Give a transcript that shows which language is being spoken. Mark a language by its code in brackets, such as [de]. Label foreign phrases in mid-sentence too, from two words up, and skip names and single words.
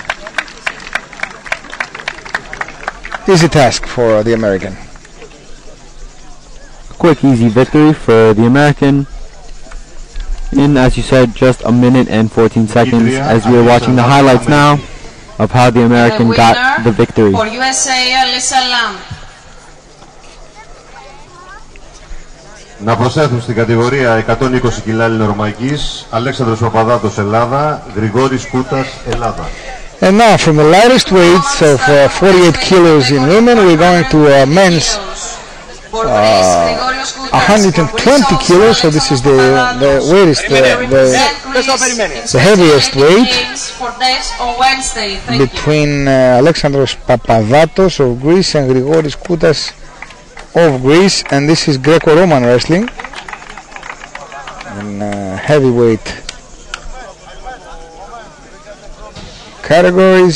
[en] Easy task for the American. Quick, easy victory for the American in, as you said, just a minute and 14 seconds, as we are watching the highlights now of how the American got the victory. For USA, Alyssa Lamp. [el] Να προσθέσουν στην κατηγορία 120 κιλά ελληνορωμαϊκής Αλέξανδρος Παπαδάτος Ελλάδα, Γρηγόρης Κούτας Ελλάδα. [en] And now from the lightest weights of 48 kilos in women, we're going to men's 120 kilos. So this is the heaviest weight between Alexandros Papadatos of Greece and Grigoris Koutas of Greece, and this is Greco-Roman wrestling in heavyweight categories.